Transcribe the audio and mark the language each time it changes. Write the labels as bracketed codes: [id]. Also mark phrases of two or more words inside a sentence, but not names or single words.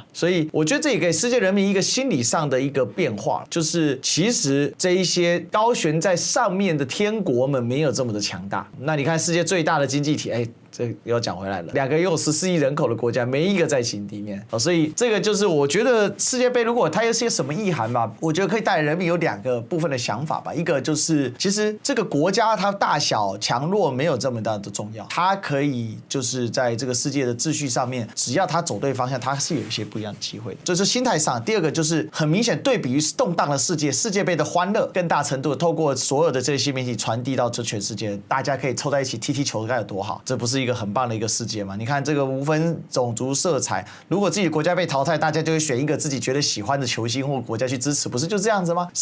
[zh] 所以我覺得這也給世界人民一個心理上的一個變化，就是其實這一些高懸在上面的天國們沒有這麼的強大。那你看世界最大的經濟體，這又要講回來了，兩個擁有14億人口的國家，沒一個在情敵面，所以這個就是我覺得世界杯如果它有些什麼意涵吧，我覺得可以帶來人民有2個部分的想法吧。一個就是其實這個國家它大小強弱沒有這麼大的重要，它可以就是在這個世界的秩序上面，只要它走對方向，它是有一些不一樣的機會的，這是心態上。第二個就是很明顯對比於動盪的世界，世界杯的歡樂更大程度透過所有的這些新媒體傳遞到這全世界，大家可以湊在一起踢球該有多好，這不是一個很棒的一個世界嘛？你看這個無分種族色彩，如果自己的國家被淘汰，大家就會選一個自己覺得喜歡的球星或國家去支持，不是就這樣子嗎？